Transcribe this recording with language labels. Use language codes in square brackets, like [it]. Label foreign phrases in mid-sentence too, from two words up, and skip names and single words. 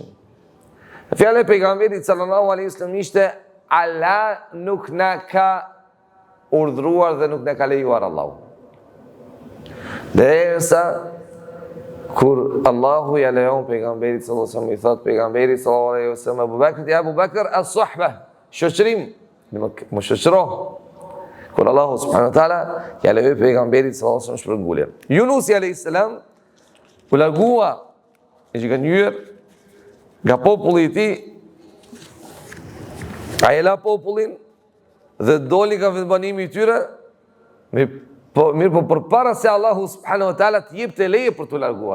[sq] Fjala e pejgamberit [ar] صلى الله عليه وسلم [sq] ishte Allah nuk na ka urdhëruar dhe nuk na ka lejuar Allahu. Derisa kur Allahu ja lejon pejgamberit [ar] صلى الله عليه وسلم, [sq] i thot pejgamberit [ar] صلى الله عليه وسلم [sq] Abu Bekrit, ja Abu Bekr as-suhbah, shoqërim, më shoqëro. Kur Allahu [ar] سبحانه وتعالى [sq] ja lejoi pejgamberit [ar] صلى الله عليه وسلم [sq] shpërnguljen. Yunusi alayhis salam u largua e zgënjur nga populli i tij, ai la popullin dhe doli nga vendbanimi i tyre, mirë po përpara se Allahu [ar] سبحانه وتعالى [sq] të jepte leje për t'u larguar.